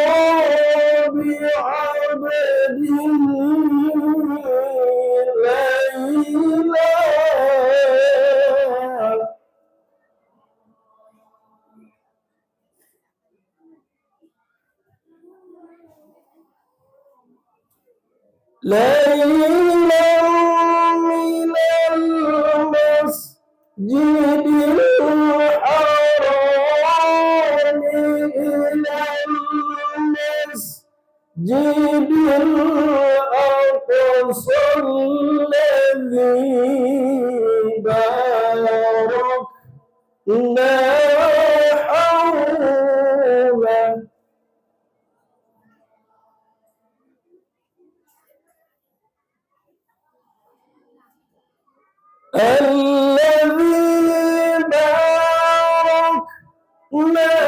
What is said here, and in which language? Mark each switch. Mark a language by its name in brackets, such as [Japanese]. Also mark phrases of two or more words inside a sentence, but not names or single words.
[Arabic] بعبده ليلا من المسجد الحرام إلى المسجد الأقصى الذي باركنا حوله. الذي باركنا